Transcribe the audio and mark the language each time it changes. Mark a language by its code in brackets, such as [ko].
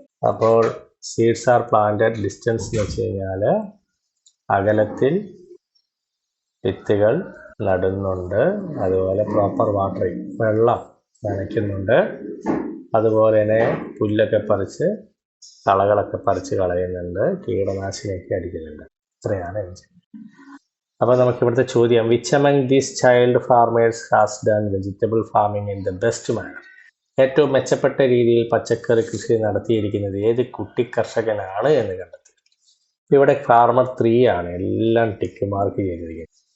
[ml] അപ്പോൾ [en] seeds are planted distance [ml] എന്ന് വെച്ച് കഴിഞ്ഞാൽ അകലത്തിൽ വിത്തുകൾ നടുന്നുണ്ട്, അതുപോലെ പ്രോപ്പർ വാട്ടറിങ്, വെള്ളം നനയ്ക്കുന്നുണ്ട്, അതുപോലെ തന്നെ പുല്ലൊക്കെ പറിച്ച് കളകളൊക്കെ പറിച്ച് കളയുന്നുണ്ട്, കീടനാശിനിയൊക്കെ അടിക്കുന്നുണ്ട്. ഇത്രയാണ് ചെയ്യുന്നത്. അപ്പോൾ നമുക്ക് ഇവിടുത്തെ ചോദ്യം, [en] Which among these child farmers has done vegetable farming in the best manner? [ml] ഏറ്റവും മെച്ചപ്പെട്ട രീതിയിൽ പച്ചക്കറി കൃഷി നടത്തിയിരിക്കുന്നത് ഏത് കുട്ടി കർഷകനാണ് എന്ന് കണ്ടെത്തി. ഇവിടെ ഫാർമർ 3 ആണ്, എല്ലാം ടിക്ക് മാർക്ക് ചെയ്തിരിക്കുന്നത്.